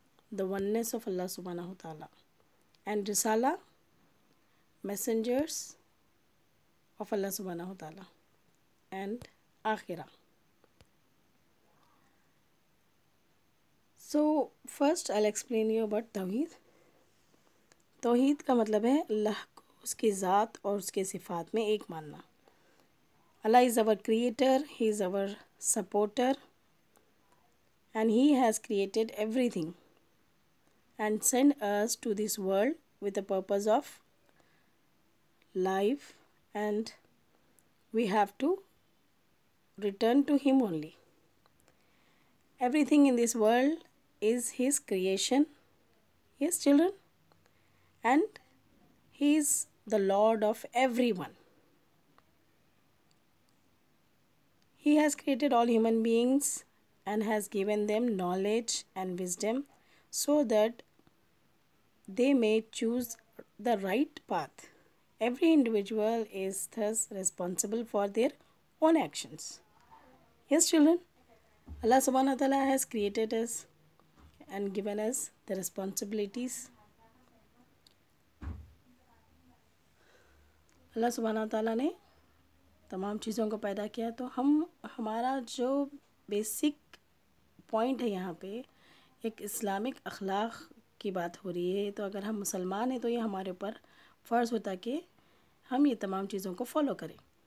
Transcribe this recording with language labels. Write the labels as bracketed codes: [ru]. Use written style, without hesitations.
[en] The oneness of Allah subhanahu wa ta'ala. And Risala, messengers of Allah subhanahu wa ta'ala. And Akhirah. So first I'll explain you about Tawheed. [hi] तौहीद का मतलब है अल्लाह को उसकी ज़ात और उसके सिफ़ात में एक मानना. [en] Allah is our creator, He is our supporter, and He has created everything and sent us to this world with the purpose of life, and we have to return to Him only. Everything in this world is His creation. Yes, children? And He is the Lord of everyone. He has created all human beings and has given them knowledge and wisdom so that they may choose the right path. Every individual is thus responsible for their own actions. Yes, children? Allah subhanahu wa ta'ala has created us and given us the responsibilities. [hi] अल्लाह सुब्हानहू तआला ने तमाम चीज़ों को पैदा किया, तो हमारा जो बेसिक पॉइंट है यहाँ पे एक इस्लामिक अखलाक की बात हो रही है. तो अगर हम मुसलमान हैं तो ये हमारे ऊपर फ़र्ज़ होता कि हम ये तमाम चीज़ों को फॉलो करें.